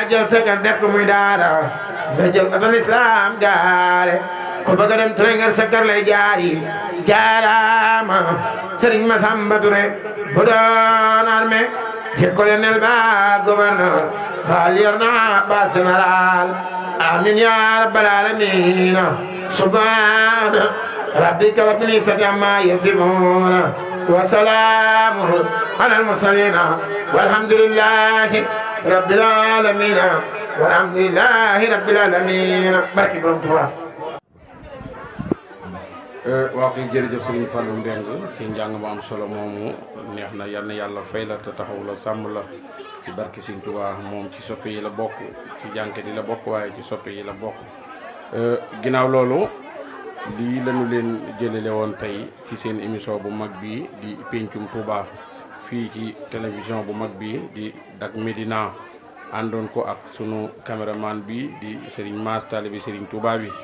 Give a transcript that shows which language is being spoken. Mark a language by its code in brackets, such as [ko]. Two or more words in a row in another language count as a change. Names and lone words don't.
[wo] jël sa kër def ko muy daara nga jël oto lislaam gaare ku bëgg a dem Touré ngir sa kër lay jaari jaaraama Sëriñ Masamba Touré bu doon armée di colonel ba gouverneur ba lieutenant ba général [ar] آمين يا رب العالمين سبحان ربك رب العزة عما يصفون وسلام على المرسلين والحمد لله رب العالمين والحمد لله رب العالمين [wo] barki borom Tuubaa. waa kay jërëjëf Serigne Fallou Mbeng ci njàng mu am solo moomu neex na yal na yàlla fay la te taxaw la sàmm la ci barki Serigne Touba moom ci soppe yi la bokk ci jànke di la bokk waaye ci soppe yi la bokk. ginnaaw loolu lii lañu leen jëlale woon tey ci seen émission bu mag bi di Pencum Touba fii ci télévision bu mag bi di Dak Médina àndoon ko ak sunu caméraman bi di Serigne Mass taalibe Serigne Touba bi.